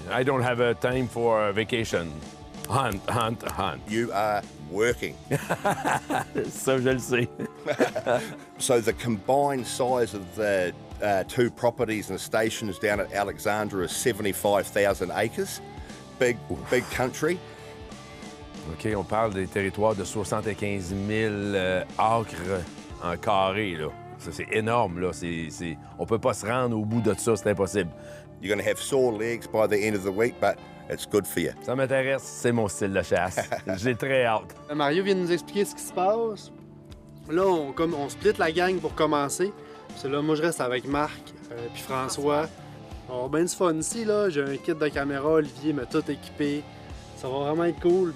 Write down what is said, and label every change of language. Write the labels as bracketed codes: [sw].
[en] I don't have a time for a vacation. Hunt. You are working. [fr] Ça, je le sais. [en] So the combined size of the 2 properties and stations down at Alexandra is 75,000 acres. Big country. [fr] OK, on parle des territoires de 75 000 acres en carré, là. Ça, c'est énorme, là. On peut pas se rendre au bout de ça, c'est impossible. [en] You're going to have sore legs by the end of the week, but it's good for you. [fr] Ça m'intéresse, c'est mon style de chasse. J'ai très hâte. Mario vient de nous expliquer ce qui se passe. Là, on split la gang pour commencer. Puis là, moi, je reste avec Marc puis François. On va avoir bien du fun ici, là. J'ai un kit de caméra, Olivier m'a tout équipé. Ça va vraiment être cool.